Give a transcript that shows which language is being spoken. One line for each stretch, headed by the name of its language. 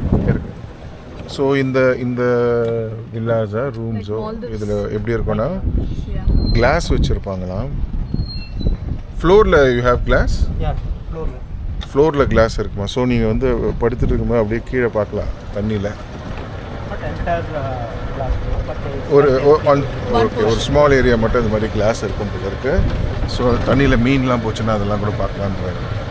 Tamil: இருக்கு. ஸோ இந்த வில்லாஸா ரூம்ஸோ
English: Like all this-
Tamil: இதில் எப்படி இருக்கும்னா
English: Yeah.
Tamil: கிளாஸ் வச்சுருப்பாங்களாம். ஃப்ளோரில்
English: You have glass. Yeah, floor.
Tamil: ஃப்ளோரில் கிளாஸ் இருக்குமா? ஸோ நீங்கள் வந்து படுத்துட்டு இருக்கும்போது அப்படியே கீழே பார்க்கலாம் தண்ணியில்.
English: Not entire glass floor, but there is
Tamil: ஒரு ஓகே, ஒரு ஸ்மால் ஏரியா மட்டும் இந்த மாதிரி கிளாஸ் இருக்கும் போல இருக்கு. ஸோ தண்ணியில் மீன்லாம் போச்சுன்னா அதெல்லாம் கூட பார்க்கலான்றாங்க.